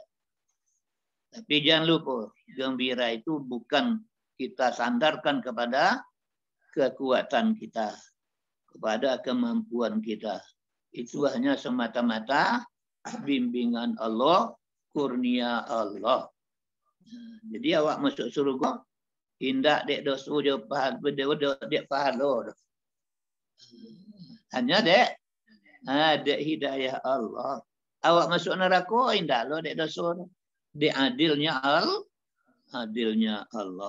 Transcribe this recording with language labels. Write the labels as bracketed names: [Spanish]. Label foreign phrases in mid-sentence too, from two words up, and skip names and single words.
[Indonesian] Tapi jangan lupa, gembira itu bukan kita sandarkan kepada kekuatan kita, kepada kemampuan kita. Itu hanya semata-mata bimbingan Allah, kurnia Allah. [Minangkabau] Jadi awak masuk surga, indak dek dosa je pahal, dek pahala. Hanya dek hidayah Allah. Awak masuk neraka, indak lo dek dosa. Dek adilnya Allah.